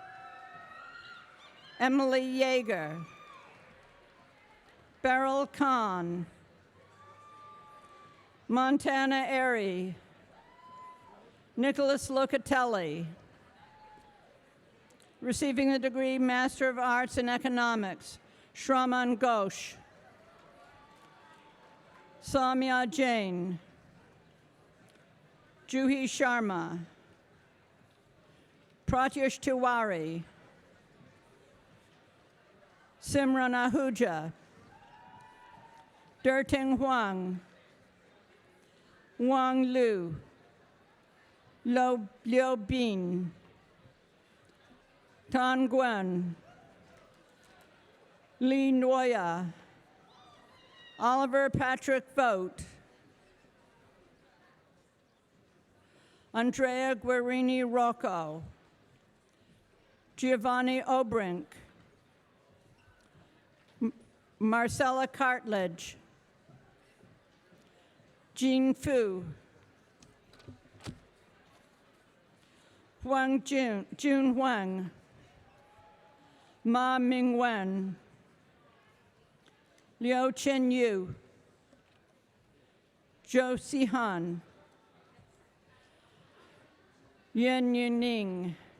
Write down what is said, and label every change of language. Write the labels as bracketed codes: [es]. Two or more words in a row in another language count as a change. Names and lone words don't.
[en] Emily Yeager. Beryl Kahn. Montana Airy. Nicholas Locatelli. Receiving the degree Master of Arts in Economics, Shraman Ghosh. Samya Jain. Juhi Sharma. Pratyush Tiwari. Simran Ahuja. Derting Huang. Wang Lu. Liu Bin. Tan Gwen. Lee Noya. Oliver Patrick Vogt. Andrea Guerini Rocco. Giovanni Obrink. Marcella Cartledge. Jean Fu. Jun Huang. Ma Mingwen. Liu Chen Yu. Zhou Sihan. Yan Yuning.